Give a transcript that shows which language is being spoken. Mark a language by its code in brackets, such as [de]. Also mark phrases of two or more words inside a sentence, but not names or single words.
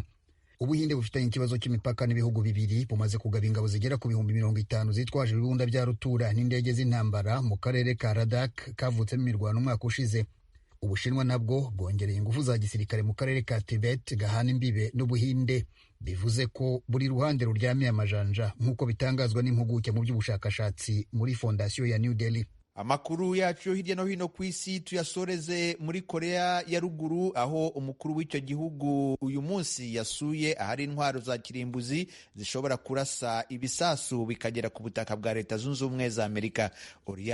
[rw] Ubuhinde bufitanye ikibazo cy'imipaka n'ibihugu bibiri, bumaze kugaba ingabo zigera ku bihumbi 50 zitwaje ibibunda bya rutura n'indege z'intambara mu karere ka Ladakh kavutsemo imirwano umwaka ushize. Ubushinwa nabwo bwongereye ingufu za gisirikare mu karere ka Tibet gahana imbibe n'Ubuhinde, bivuze ko buri ruhande ruryamiye amajanja, nk'uko bitangazwa n'impuguke mu by'ubushakashatsi muri fondasiyo ya New Delhi. Amakuru yacu hirya no hino ku isi tuyasoreze muri Korea ya Ruguru, aho umukuru w'icyo gihugu uyu munsi yasuye ahari intwaro za kirimbuzi zishobora kurasa ibisasu bikagera ku butaka bwa Leta Zunze Ubumwe za Amerika.